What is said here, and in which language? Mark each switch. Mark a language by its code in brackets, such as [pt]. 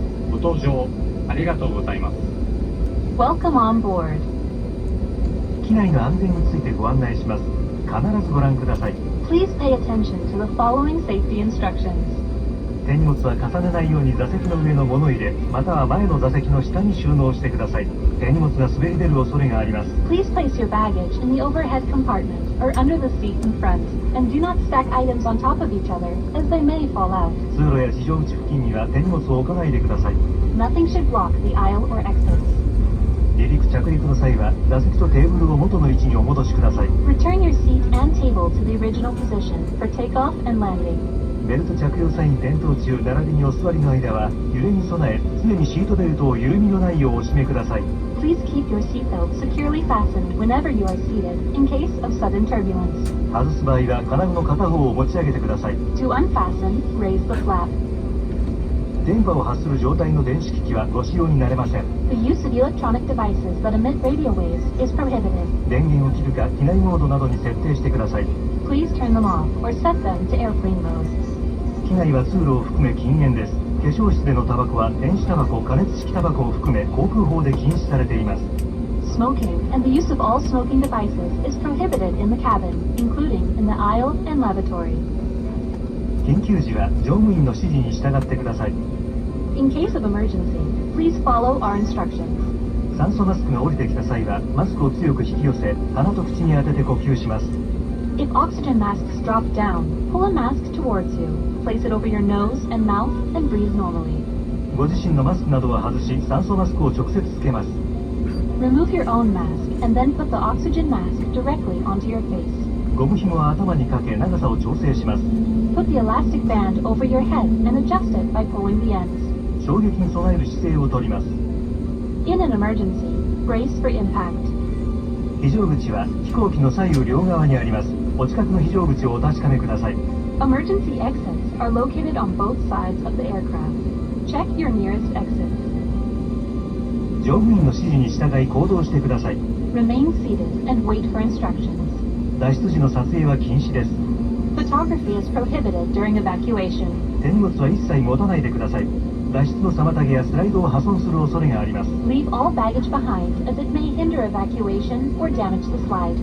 [ja] ご搭乗ありがとうございます。 [en] Welcome on board. [ja] 機内の安全についてご案内します。必ずご覧ください。 [en] Please pay attention to the following safety instructions. [ja] 手荷物は重ねないように座席の上の物入れ、または前の座席の下に収納してください。手荷物が滑り出る恐れがあります。 [en] Please place your baggage in the overhead compartment or under the seat in front, and do not stack items on top of each other, as they may fall out. [ja] 通路や非常口付近には手荷物を置かないでください。 [en] Nothing should block the aisle or exits. [ja] 離陸着陸の際は座席とテーブルを元の位置にお戻しください。 [en] Return your seat and table to the original position for takeoff and landing. [ja] ベルト着用サイン点灯中並びにお座りの間は揺れに備え常にシートベルトを緩みのないようお締めください。 [en] Please keep your seatbelt securely fastened whenever you are seated in case of sudden turbulence. [ja] 外す場合は金具の片方を持ち上げてください。 [en] To unfasten, raise the flap. [ja] 電波を発する状態の電子機器はご使用になれません。 [en] The use of electronic devices that emit radio waves is prohibited. [ja] 電源を切るか機内モードなどに設定してください。 [en] Please turn them off or set them to airplane mode. [ja] 機内は通路を含め禁煙です。化粧室でのタバコは電子タバコ、加熱式タバコを含め航空法で禁止されています。 [en] Smoking and the use of all smoking devices is prohibited in the cabin, including in the aisle and lavatory. [ja] 緊急時は乗務員の指示に従ってください。 [en] In case of emergency, please follow our instructions. [ja] 酸素マスクが降りてきた際はマスクを強く引き寄せ鼻と口に当てて呼吸します。 [en] If oxygen masks drop down, pull a mask towards you. Place it over your nose and mouth and breathe normally. [ja] ご自身のマスクなどは外し酸素マスクを直接つけます。 [en] Remove your own mask and then put the oxygen mask directly onto your face. [ja] ゴム紐は頭にかけ長さを調整します。 [en] Put the elastic band over your head and adjust it by pulling the ends. [ja] 衝撃に備える姿勢をとります。 [en] In an emergency, brace for impact. [ja] 非常口は飛行機の左右両側にあります。お近くの非常口をお確かめください。 [en] Emergency exits are located on both sides of the aircraft. Check your nearest exit. [ja] 乗務員の指示に従い行動してください。 [en] Remain seated and wait for instructions. [ja] 脱出時の撮影は禁止です。 [en] Photography is prohibited during evacuation. [ja] 手荷物は一切持たないでください。脱出の妨げやスライドを破損する恐れがあります。 [en] Leave all baggage behind as it may hinder evacuation or damage the slide.